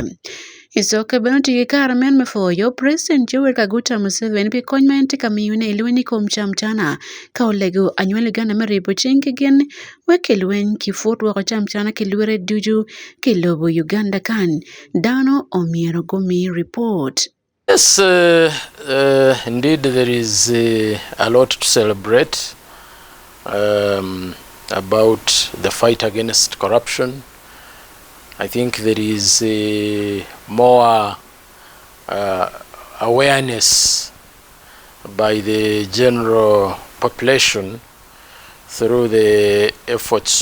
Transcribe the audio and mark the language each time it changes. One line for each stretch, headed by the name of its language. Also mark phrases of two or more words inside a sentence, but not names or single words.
Acoli: Isoke benoti gikara men mefoyo President Joel Kaguta Museveni pi kony mente kamiyune ilweni kom chamchana ka olego anywele gana meripo chingi gen weke lwen kifut wako chamchana kilwere duju kilobo Uganda kan dano omiero gomi report.
English: Yes, indeed there is a lot to celebrate about the fight against corruption. I think there is more awareness by the general population through the efforts